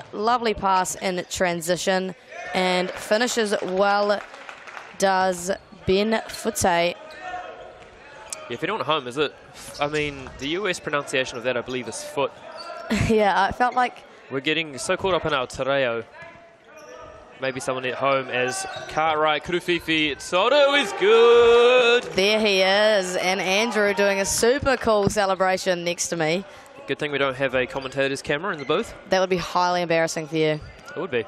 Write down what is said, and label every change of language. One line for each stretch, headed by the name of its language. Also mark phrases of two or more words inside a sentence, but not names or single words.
English: Lovely pass in transition, and finishes well does Ben Fute. Yeah, if anyone at home, is it? I mean, the US pronunciation of that, I believe, is foot. Yeah, I felt like we're getting so caught up in our
Māori: te reo.
English: Maybe someone at home as Cartwright, Kurufifi, Toru is good. There he is, and Andrew doing a super cool celebration next to me. Good thing we don't have a commentator's camera in the booth. That would be highly embarrassing for you. It would be.